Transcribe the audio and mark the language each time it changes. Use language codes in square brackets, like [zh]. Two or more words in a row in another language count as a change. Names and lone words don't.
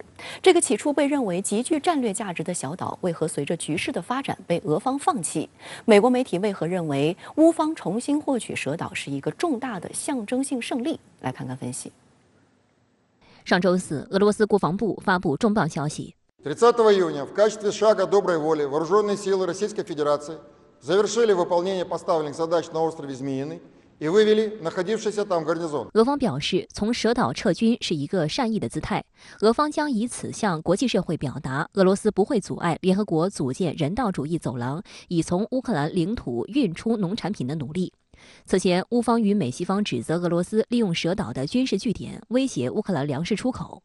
[zh] 这个起初被认为极具战略价值的小岛，为何随着局势的发展被俄方放弃？美国媒体为何认为乌方重新获取蛇岛是一个重大的象征性胜利？来看看分析。上周四，俄罗斯国防部发布重磅消息。 [ru] 30 июня в качестве шага доброй воли вооруженные силы Российской Федерации завершили выполнение поставленных задач на острове Змеиный и вывели находившийся там гарнизон。 [zh] 俄方表示，从蛇岛撤军是一个善意的姿态，俄方将以此向国际社会表达，俄罗斯不会阻碍联合国组建人道主义走廊，以从乌克兰领土运出农产品的努力。此前，乌方与美西方指责俄罗斯利用蛇岛的军事据点威胁乌克兰粮食出口。